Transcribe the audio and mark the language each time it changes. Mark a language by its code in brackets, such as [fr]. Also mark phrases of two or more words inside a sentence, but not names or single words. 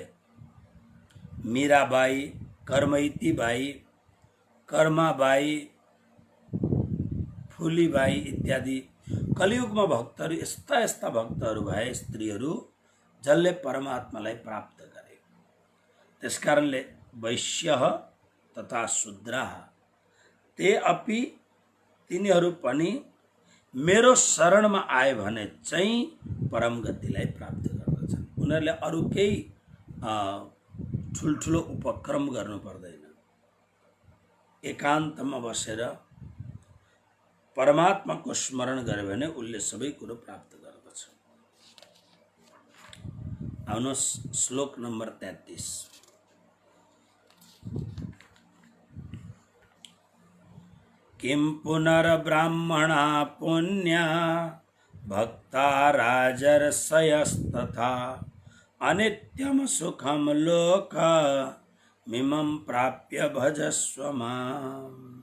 [ne] मीराबाई, कर्मैती बाई, कर्माबाई, फुलीबाई इत्यादि कलियुगमा भक्तहरू, यस्ता यस्ता भक्तहरू भए, स्त्रीहरू जसले परमात्मालाई प्राप्त गरे। त्यसकारणले [sa] वैश्यः तथा शूद्राः ते अपि [ne] तिनीहरू पनि मेरो शरणमा आए भने चाहिँ परम गतिलाई प्राप्त गर्दछन्। उनीहरूले अरू केही ठुल्ठुलो उपक्रम गर्नु पर्दैन। एकान्तमा बसेर परमात्माको स्मरण गर्यो भने उसले सबै कुरो प्राप्त गर्दछ। आउनुहोस् श्लोक नम्बर 33। [sa] किं पुनर्ब्राह्मणा पुण्या भक्ता राजर्षयस्तथा अनित्यं सुखं लोकमिमं प्राप्य भजस्व माम्।